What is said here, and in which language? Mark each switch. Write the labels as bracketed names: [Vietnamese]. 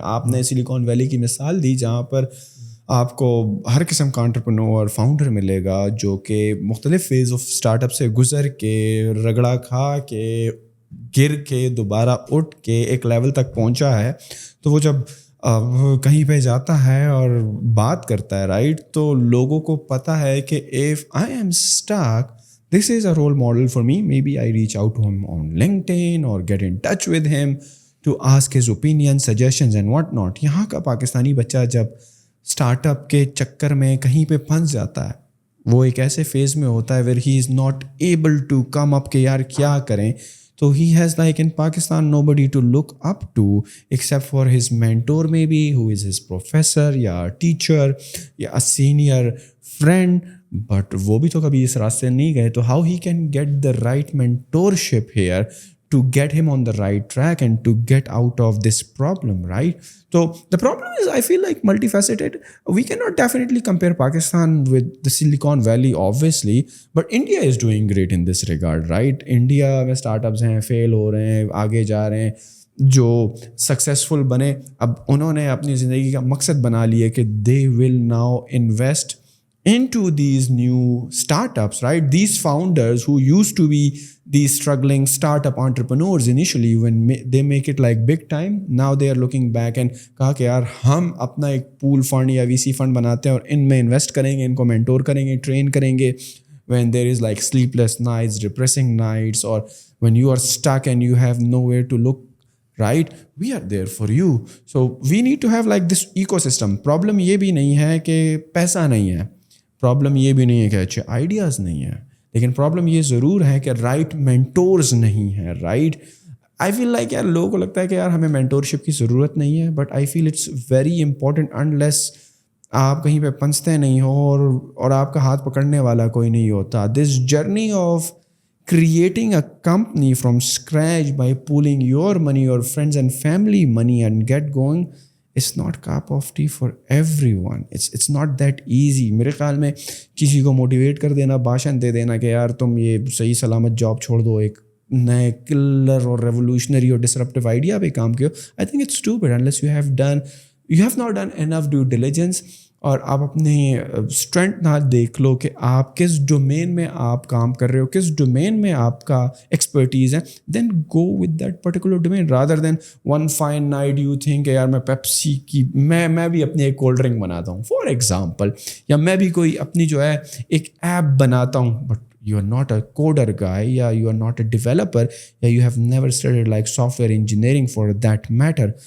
[Urdu] آپ نے Silicon Valley کی مثال دی, جہاں پر آپ کو ہر قسم کا انٹرپرینور فاؤنڈر ملے گا جو کہ مختلف فیز آف اسٹارٹ اپ سے گزر کے, رگڑا کھا کے, گر کے, دوبارہ اٹھ کے ایک لیول تک پہنچا ہے. تو وہ جب کہیں پہ جاتا ہے اور بات کرتا ہے, رائٹ, تو لوگوں کو پتہ ہے کہ [English] if I am stuck, this is a role model for me. Maybe I reach out to him on LinkedIn or get in touch with him to ask his opinions, suggestions and what not. [Urdu] یہاں کا پاکستانی بچہ جب start up کے چکر میں کہیں پہ پھنس جاتا ہے, وہ ایک ایسے فیز میں ہوتا ہے [English] where he is not able to come up [Urdu] کہ یار کیا کریں. [English] So he has, like in Pakistan, nobody to look up to except for his mentor maybe, who is his professor یا teacher یا a senior friend. But [Urdu] وہ بھی تو [English] کبھی اس راستے نہیں گئے, تو how he can get the right mentorship here to get him on the right track and to get out of this problem, right? So the problem is, I feel like multifaceted. We cannot definitely compare Pakistan with the Silicon Valley, obviously, but India is doing great in this regard, right? [Urdu] India میں startups ہیں, fail ہو رہے ہیں, آگے جا رہے ہیں, جو successful بنے, اب انہوں نے اپنی زندگی کا مقصد بنا لیا کہ [English] they will now invest into these new startups, [Urdu] right? [English] These founders who used to be these struggling startup entrepreneurs initially, when they make it like big time, now they are looking back and [Urdu] کہا کہ یار ہم اپنا ایک پول fund یا وی سی fund بناتے ہیں اور ان میں انویسٹ کریں گے, ان کو مینٹور کریں گے, ٹرین کریں گے. [English] when there is like sleepless nights, depressing nights, or when you are stuck and you have nowhere to look, right, we are there for you. So we need to have like this ecosystem. [Urdu] Problem یہ بھی نہیں ہے کہ پیسہ نہیں ہے, problem یہ بھی نہیں ہے کہ اچھے آئیڈیاز نہیں ہیں, لیکن پرابلم یہ ضرور ہے کہ رائٹ مینٹورز نہیں ہیں, رائٹ. [English] I feel like [Urdu] یار لوگوں کو لگتا ہے کہ یار ہمیں مینٹورشپ کی ضرورت نہیں ہے, [English] But I feel it's very important. [Urdu] Unless آپ کہیں پہ پنستے نہیں ہو اور آپ کا ہاتھ پکڑنے والا کوئی نہیں ہوتا. [English] This journey of creating a company from scratch by pooling your money, your friends and family money and get going, it's not cup of tea for everyone. It's not that easy. [Urdu] میرے خیال میں کسی کو motivate کر دینا, بھاشن دے دینا کہ یار تم یہ صحیح سلامت جاب چھوڑ دو, ایک نئے کلر اور ریولیوشنری اور ڈسرپٹیو آئیڈیا پہ کام کیو, [English] I think it's stupid unless you have not done enough due diligence. [Urdu] اور آپ اپنے اسٹرینتھ نہ دیکھ لو کہ آپ کس ڈومین میں آپ کام کر رہے ہو, کس ڈومین میں آپ کا ایکسپرٹیز ہے, [English] then go with that particular domain rather than one fine night you think [Urdu] کہ یار میں پیپسی کی میں بھی اپنی ایک کولڈ ڈرنک بناتا ہوں فار ایگزامپل, یا میں بھی کوئی اپنی جو ہے ایک ایپ بناتا ہوں, [English] But you are not a coder guy, yeah, you are not a developer, yeah, you have never studied like software engineering for that matter.